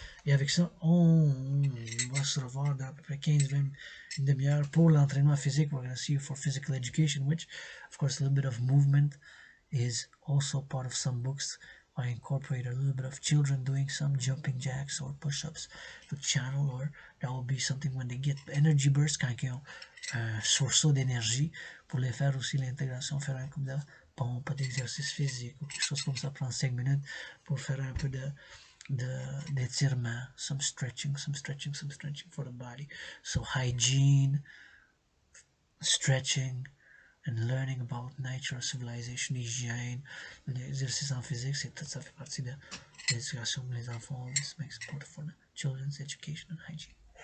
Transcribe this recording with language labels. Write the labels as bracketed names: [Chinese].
[French] Et avec ça, on va se revoir dans à peu près 15-20 demi-heure pour l'entraînement physique. [English] We're going to see you for physical education, which, of course, a little bit of movement is also part of some books. I incorporate a little bit of children doing some jumping jacks or push-ups to channel, or that will be something when they get energy burst, [French] quand ils ont un sursaut d'énergie, pour les faire aussi l'intégration, faire un coup de pompe, d'exercice physique ou quelque chose comme ça, prendre 5 minutes pour faire un peu d'étirement, [English] some stretching for the body. So hygiene, stretching, and learning about nature, civilization, [French] hygiène, l'exercice en physique, c'est tout ça fait partie de l'éducation des enfants. [English] This makes important for the children's education and hygiene.